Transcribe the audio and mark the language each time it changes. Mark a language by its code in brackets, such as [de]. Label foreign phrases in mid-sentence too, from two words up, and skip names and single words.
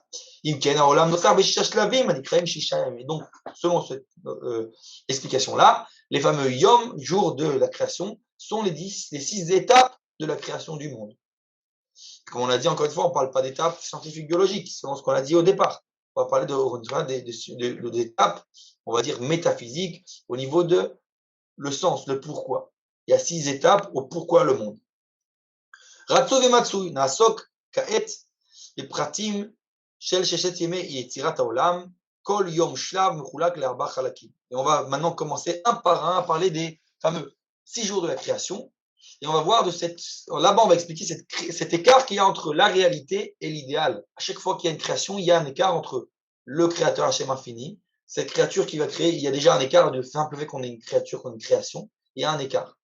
[fr] Donc, selon cette explication-là, les fameux Yom, jours de la création, sont les 6 étapes de la création du monde. Comme on l'a dit encore une fois, on ne parle pas d'étapes scientifiques biologiques, selon ce qu'on a dit au départ. On va parler d'étapes, on va dire métaphysiques, au niveau de le sens, le pourquoi. Il y a 6 étapes au pourquoi le monde. [he] רצוי ומצוי, נעסוק כעת בפרטים של ששת ימי יצירת העולם, כל יום שלב מחולק לארבעה חלקים. [fr] Et on va maintenant commencer un par un à parler des fameux 6 jours de la création. Et on va voir là-bas on va expliquer cet écart qu'il y a entre la réalité et l'idéal. À chaque fois qu'il y a une création, il y a un écart entre le créateur Hachem infini, cette créature qui va créer, il y a déjà un écart de simple fait qu'on est une créature, qu'on est une création, il y a un écart.